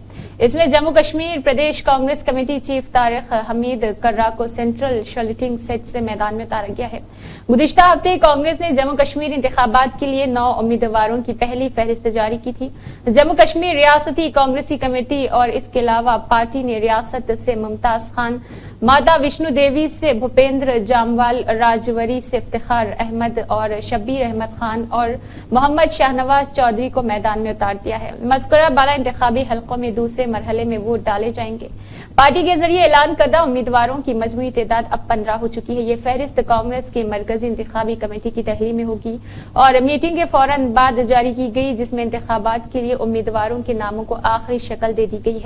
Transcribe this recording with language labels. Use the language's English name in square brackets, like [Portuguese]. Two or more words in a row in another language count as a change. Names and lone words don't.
[Urdu] اس میں جموں کشمیر پردیش کانگریس کمیٹی چیف طارق حمید کرا کو سینٹرل شوٹنگ سیٹ سے میدان میں اتارا گیا ہے. گزشتہ ہفتے کانگریس نے جموں کشمیر انتخابات کے لیے 9 امیدواروں کی پہلی فہرست جاری کی تھی. جموں کشمیر ریاستی کانگریسی کمیٹی اور اس کے علاوہ پارٹی نے ریاست سے ممتاز خان، ماتا وشنو دیوی سے بھوپیندر جاموال، راجوری سے افتخار احمد اور شبیر احمد خان اور محمد شاہنواز چودھری کو میدان میں اتار دیا ہے. مذکورہ بالا انتخابی حلقوں میں دوسرے مرحلے میں ووٹ ڈالے جائیں گے. پارٹی کے ذریعے اعلان کردہ امیدواروں کی مجموعی تعداد اب 15 ہو چکی ہے. یہ فہرست کانگریس کی مرکزی انتخابی کمیٹی کی تحریر میں ہوگی اور میٹنگ کے فوراً بعد جاری کی گئی، جس میں انتخابات کے لیے امیدواروں کے ناموں کو آخری شکل دے دی گئی ہے.